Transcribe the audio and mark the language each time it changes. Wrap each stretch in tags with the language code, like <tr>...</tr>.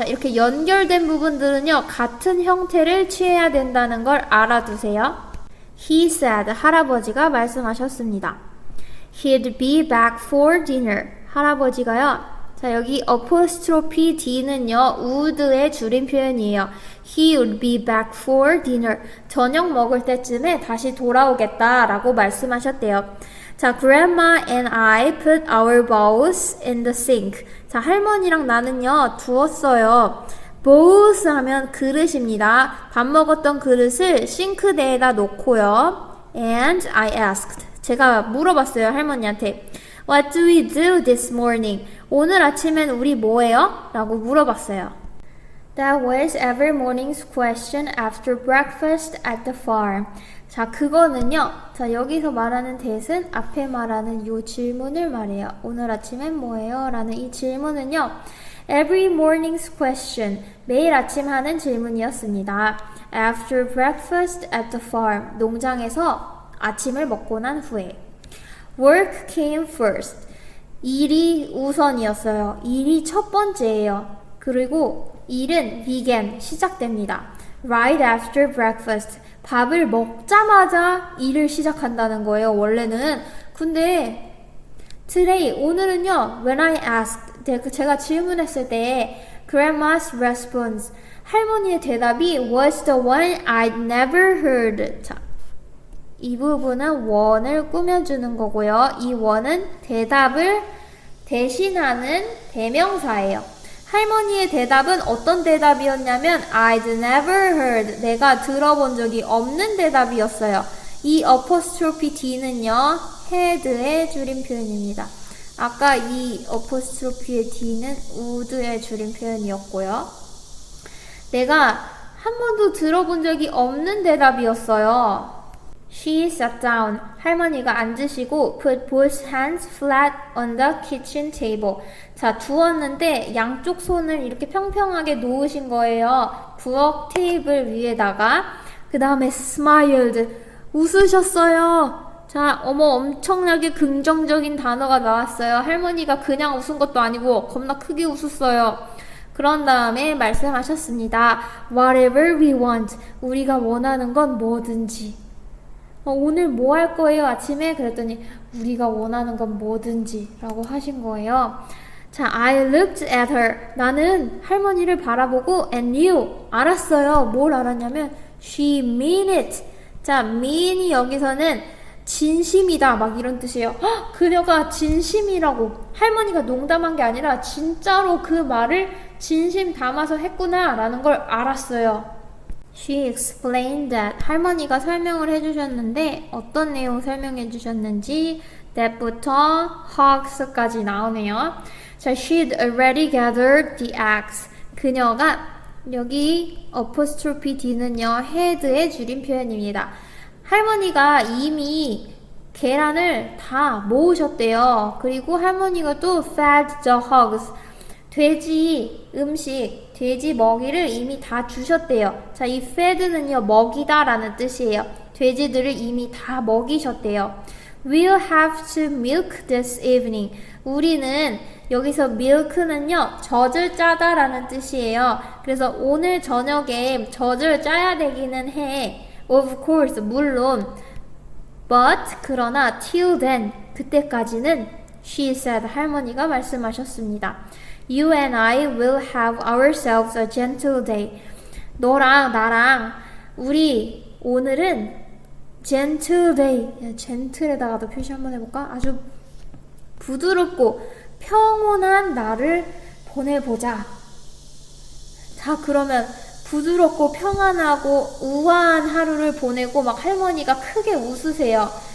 <ko>자, 이렇게 연결된 부분들은요, 같은 형태를 취해야 된다는 걸 알아두세요.</ko> <en>He said,</en> <ko>할아버지가 말씀하셨습니다.</ko> <en>He'd be back for dinner.</en> <ko>할아버지가요, 자, 여기 apostrophe D는요, would의 줄임 표현이에요.</ko> <en>He would be back for dinner.</en> <ko>저녁 먹을 때쯤에 다시 돌아오겠다라고 말씀하셨대요.</ko> <en>자, Grandma and I put our bowls in the sink.</en> <ko>자, 할머니랑 나는요, 두었어요. bowls 하면 그릇입니다. 밥 먹었던 그릇을 싱크대에다 놓고요.</ko> <en>And I asked.</en> <ko>제가 물어봤어요, 할머니한테.</ko> <en>What do we do this morning?</en> <ko>오늘 아침엔 우리 뭐해요? 라고 물어봤어요.</ko> <en>That was every morning's question after breakfast at the farm.</en> <ko>자, 그거는요. 자, 여기서 말하는 that은 앞에 말하는 요 질문을 말해요. 오늘 아침엔 뭐해요? 라는 이 질문은요.</ko> <en>Every morning's question.</en> <ko>매일 아침 하는 질문이었습니다.</ko> <en>After breakfast at the farm.</en> <ko>농장에서 아침을 먹고 난 후에.</ko> <en>Work came first.</en> <ko>일이 우선이었어요. 일이 첫 번째예요. 그리고 일은 began, 시작됩니다.</ko> <en>Right after breakfast.</en> <ko>밥을 먹자마자 일을 시작한다는 거예요, 원래는. 근데</ko> <en>today,</en> <ko>오늘은요,</ko> <en>when I asked,</en> <ko>제가 질문했을 때</ko> <en>Grandma's response,</en> <ko>할머니의 대답이</ko> <en>was the one I'd never heard.</en> <ko>자, 이 부분은 원을 꾸며주는 거고요. 이 원은 대답을 대신하는 대명사예요. 할머니의 대답은 어떤 대답이었냐면</ko> <en>I'd never heard.</en> <ko>내가 들어본 적이 없는 대답이었어요. 이 apostrophe D는요. had의 줄임 표현입니다. 아까 이 apostrophe의 D는 would의 줄임 표현이었고요. 내가 한 번도 들어본 적이 없는 대답이었어요.</ko> <en>She sat down.</en> <ko>할머니가 앉으시고</ko> <en>put both hands flat on the kitchen table.</en> <ko>자, 두었는데 양쪽 손을 이렇게 평평하게 놓으신 거예요. 부엌 테이블 위에다가. 그 다음에 smiled. 웃으셨어요. 자, 어머, 엄청나게 긍정적인 단어가 나왔어요. 할머니가 그냥 웃은 것도 아니고 겁나 크게 웃었어요. 그런 다음에 말씀하셨습니다.</ko> <en>Whatever we want.</en> <ko>우리가 원하는 건 뭐든지. 오늘 뭐 할 거예요? 아침에? 그랬더니 우리가 원하는 건 뭐든지 라고 하신 거예요.</ko> <en>자, I looked at her.</en> <ko>나는 할머니를 바라보고</ko> <en>and knew.</en> <ko>알았어요. 뭘 알았냐면</ko> <en>she mean it.</en> <ko>자, mean이 여기서는 진심이다 막 이런 뜻이에요. 헉, 그녀가 진심이라고. 할머니가 농담한 게 아니라 진짜로 그 말을 진심 담아서 했구나 라는 걸 알았어요.</ko> <en>She explained that.</en> <ko>할머니가 설명을 해주셨는데 어떤 내용 설명해 주셨는지 that부터 hogs까지 나오네요.</ko> <en>자, she'd already gathered the eggs.</en> <ko>그녀가 여기 apostrophe D는요 had의 줄임 표현입니다. 할머니가 이미 계란을 다 모으셨대요. 그리고 할머니가 또</ko> <en>fed the hogs.</en> <ko>돼지 음식, 돼지 먹이를 이미 다 주셨대요. 자, 이 fed는요, 먹이다 라는 뜻이에요. 돼지들을 이미 다 먹이셨대요.</ko> <en>We'll have to milk this evening.</en> <ko>우리는 여기서 milk는요, 젖을 짜다 라는 뜻이에요. 그래서 오늘 저녁에 젖을 짜야 되기는 해.</ko> <en>Of course,</en> <ko>물론.</ko> <en>But,</en> <ko>그러나,</ko> <en>till then,</en> <ko>그때까지는,</ko> <en>she said,</en> <ko>할머니가 말씀하셨습니다.</ko> <en>You and I will have ourselves a gentle day.</en> <ko>너랑 나랑 우리 오늘은</ko> <en>gentle day.</en> <ko>gentle에다가도 표시 한번 해볼까? 아주 부드럽고 평온한 날을 보내보자. 자, 그러면 부드럽고 평안하고 우아한 하루를 보내고 막 할머니가 크게 웃으세요.</ko>